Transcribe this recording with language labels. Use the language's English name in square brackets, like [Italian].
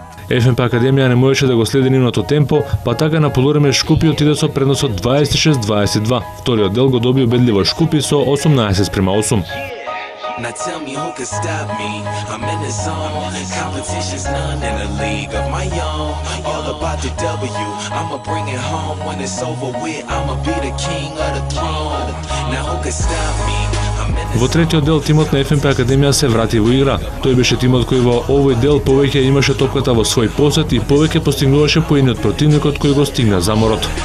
[Macedonian] ФНП Академија не можеше да го следи нивното темпо, па така на полувреме Шкупи отиде со предносот 26-22. Вториот дел го доби убедливо Шкупи со 18:8. [English] Now tell me who could stop me? I'm in the zone. Competition's none in a league of my own. All about the W. I'ma bring it home when it's over with. I'ma be the king of the throne. Now who could stop me? [Macedonian] Во третиот дел тимот на ФНП Академија се врати во игра. Тој беше тимот кој во овој дел повеќе имаше топката во свој посет и повеќе постигнуваше поени од противникот кој го стигна заморот.